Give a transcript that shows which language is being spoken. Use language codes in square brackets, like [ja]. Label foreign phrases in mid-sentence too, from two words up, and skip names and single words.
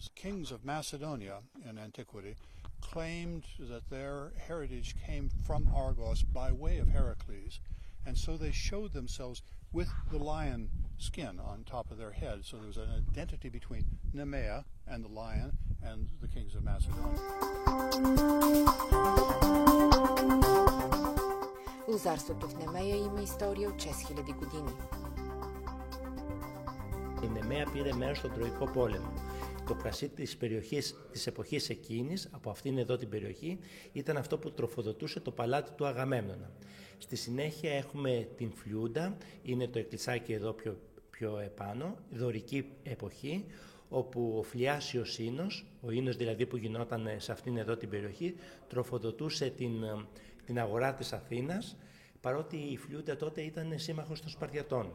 [en] Kings of Macedonia in antiquity claimed that their heritage came from Argos by way of Heracles, and so they showed themselves with the lion skin on top of their head. So there was an identity between Nemea and the lion and the kings of Macedonia. [bg] Лозарството в Немея има история от 6000 години. [el] Η Νεμέα πήρε μέρος στον Τροικό πόλεμο. Το κρασί της περιοχής της εποχής εκείνης, από αυτήν εδώ την περιοχή, ήταν αυτό που τροφοδοτούσε το παλάτι του Αγαμέμνονα. Στη συνέχεια έχουμε την Φλιούντα, είναι το εκκλησάκι εδώ πιο επάνω, δωρική εποχή, όπου ο Φλιάσιος Ίνος, ο Ίνος δηλαδή που γινόταν σε αυτήν εδώ την περιοχή, τροφοδοτούσε την αγορά της Αθήνας, παρότι η Φλιούντα τότε ήταν σύμμαχος των Σπαρτιατών.